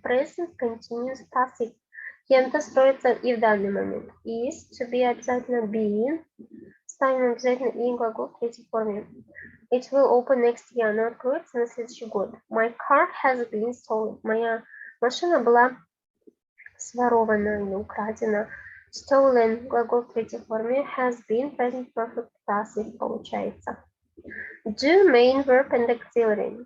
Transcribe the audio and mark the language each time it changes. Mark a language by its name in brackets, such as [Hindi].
[English] Present continuous passive. [Russian] Кем-то строится и в данный момент. [English] Is, to be обязательно being. [Russian] Ставим обязательно и глагол в третьей форме. [English] It will open next year. [Russian] Она откроется на следующий год. [English] My car has been stolen. [Russian] Моя машина была сворована или украдена. Stolen, глагол в третьей форме. [English] Has been, present perfect passive получается. Do, main verb and auxiliary.